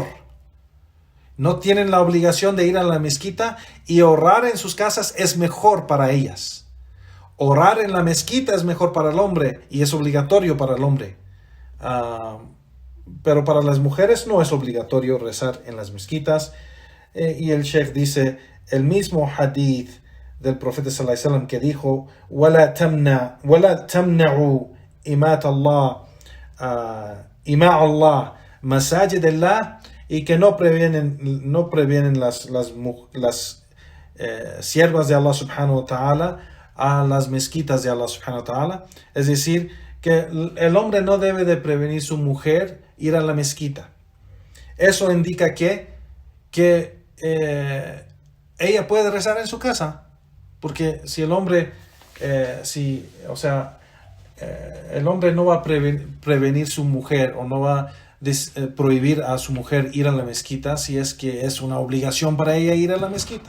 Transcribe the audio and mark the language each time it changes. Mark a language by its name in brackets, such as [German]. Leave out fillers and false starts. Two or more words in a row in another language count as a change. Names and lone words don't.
[Spanish] No tienen la obligación de ir a la mezquita, y orar en sus casas es mejor para ellas. Orar en la mezquita es mejor para el hombre y es obligatorio para el hombre. Pero para las mujeres no es obligatorio rezar en las mezquitas. Y el Sheikh dice el mismo hadith del profeta [Arabic] صلى الله عليه وسلم [Spanish] que dijo: [Arabic] وَلَا تَمْنَعُوا إِمَاءَ اللَّهِ مساجد الله, [Spanish] y que no previenen las siervas de Allah [Arabic] سبحانه وتعالى [Spanish] a las mezquitas de Allah [Arabic] سبحانه وتعالى. [Spanish] Es decir, que el hombre no debe de prevenir su mujer ir a la mezquita. Eso indica que ella puede rezar en su casa, porque si el hombre, el hombre no va a prevenir su mujer, o no va a prohibir a su mujer ir a la mezquita si es que es una obligación para ella ir a la mezquita.